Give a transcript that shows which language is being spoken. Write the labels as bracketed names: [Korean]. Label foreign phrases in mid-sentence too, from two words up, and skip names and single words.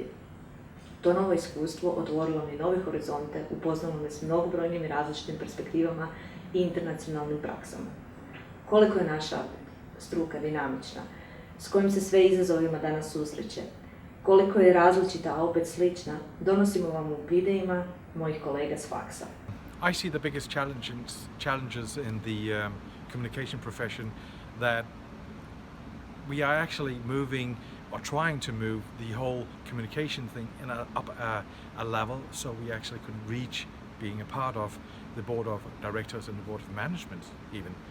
[Croatian] To novo iskustvo otvorilo mi nove horizonte, upoznalo me s mnogobrojnim i različitim perspektivama i internacionalnim praksama. Koliko je naša struka dinamična, s kojim se sve izazovima danas susreće, koliko je različita, a opet slična, donosimo vam u videima mojih kolega s faksa. [English] I see the biggest challenges in the communication profession that we are actually moving or trying to move the whole communication thing up a level so we actually could reach being a part of the board of directors and the board of management even.